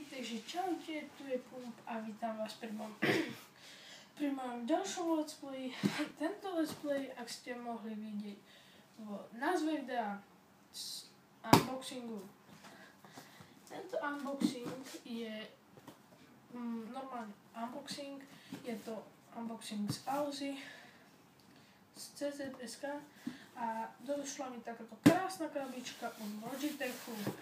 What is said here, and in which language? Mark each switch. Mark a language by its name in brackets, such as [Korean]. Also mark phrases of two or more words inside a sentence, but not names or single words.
[Slovak] Takže čaute, tu je Pump a vítam vás pri mojom ďalšom [English] let's play. Tento let's play, [Slovak] ak ste mohli vidieť v názve videa z unboxingu. Tento unboxing je normálny unboxing, je to unboxing z Alzy, z CZ.sk a došla mi takáto krásna krabička od Logitechu.